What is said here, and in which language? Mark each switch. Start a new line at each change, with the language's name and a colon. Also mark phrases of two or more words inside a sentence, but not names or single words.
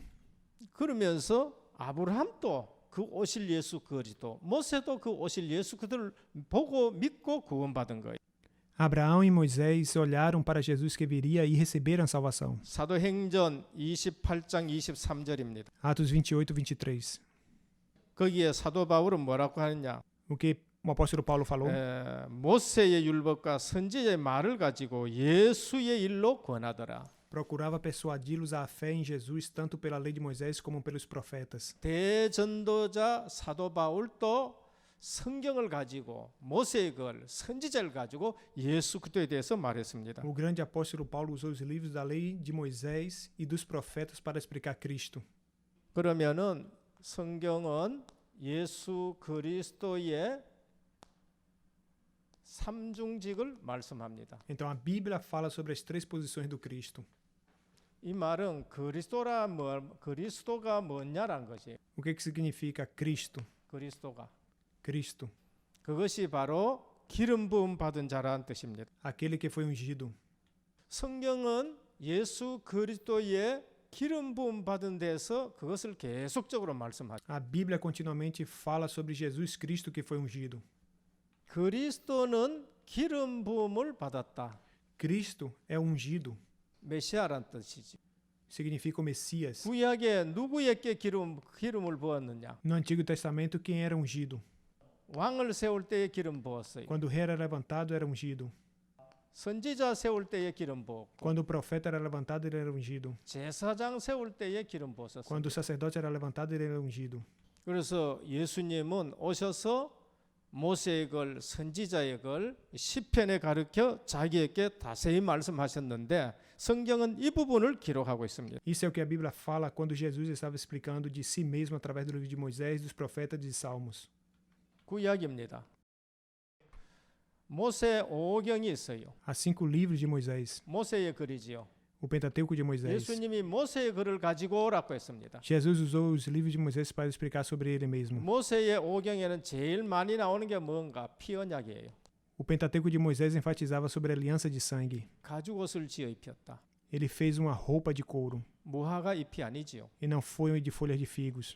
Korean: 그러면서 아브라함도 그 오실 예수 그리스도, 모세도 그 오실 예수 그리스도를 보고 믿고 구원받은 거예요.
Portuguese: Abraão e Moisés olharam para Jesus que viria e receberam a salvação.
Korean: 사도행전 28장 23절입니다.
Portuguese: Atos 28:23.
Korean: 거기에 사도 바울은 뭐라고 하느냐?
Portuguese: O que o apóstolo Paulo falou?
Korean: 모세의 율법과 선지자의 말을 가지고 예수의 일로 권하더라.
Portuguese: Procurava persuadi-los à fé em Jesus tanto pela lei de Moisés como pelos profetas.
Korean: 대전도자 사도 바울도 성경을 가지고 모세의 글, 선지자를 가지고 예수 그리스도에 대해서 말했습니다.
Portuguese: O grande apóstolo Paulo usou os livros da lei de Moisés e dos profetas para explicar Cristo.
Korean: 그러면은 성경은 예수 그리스도의 삼중직을 말씀합니다.
Portuguese: Então a Bíblia fala sobre as 3 posições do Cristo.
Korean: 이 말은 그리스도가 뭐냐라는 것이
Portuguese: O que significa Cristo?
Korean: 그리스도가
Portuguese: Cristo,
Korean: 그것이 바로 기름 부음 받은 자라는 뜻입니다.
Portuguese: aquele que foi ungido.
Korean: 성경은 예수 그리스도의 기름 부음 받은 데서 그것을 계속적으로 말씀하죠.
Portuguese: A Bíblia continuamente fala sobre Jesus Cristo que foi ungido.
Korean: 그리스도는 기름 부음을 받았다.
Portuguese: Cristo é ungido,
Korean: 메시아란 뜻이지.
Portuguese: significa o Messias.
Korean: 구약에 누구에게 기름을 부었느냐?
Portuguese: No Antigo Testamento, quem era ungido?
Korean: 왕을 세울 때에 기름 부었어요.
Portuguese: Quando o rei era levantado, era ungido.
Korean: 선지자 세울 때에 기름 부었고,
Portuguese: Quando o profeta era levantado, ele era ungido.
Korean: 제사장 세울 때에 기름 부었었어요.
Portuguese: Quando o sacerdote era levantado, ele era ungido.
Korean: 그래서 예수님은 오셔서 모세의 글, 선지자의 글, 시편에 가르쳐 자기에게 자세히 말씀하셨는데 성경은 이 부분을 기록하고 있습니다.
Portuguese: Isso é o que a Bíblia fala quando Jesus estava explicando de si mesmo através do livro de Moisés, dos profetas e de Salmos.
Korean: 구약입니다. 모세 오경이 있어요.
Portuguese: Há 5 livros de Moisés.
Korean: 모세의 글이지요.
Portuguese: O Pentateuco de Moisés.
Korean: 예수님이 모세의 글을 가지고 오라고 했습니다.
Portuguese: Jesus usou os livros de Moisés para explicar sobre ele mesmo.
Korean: 모세의 오경에는 제일 많이 나오는 게 뭔가? 피 언약이에요.
Portuguese: O Pentateuco de Moisés enfatizava sobre a aliança de sangue.
Korean: 가죽옷을 지어 입혔다.
Portuguese: Ele fez uma roupa de couro
Korean: 무화과 잎이 아니지요.
Portuguese: e não foi de folhas de figos.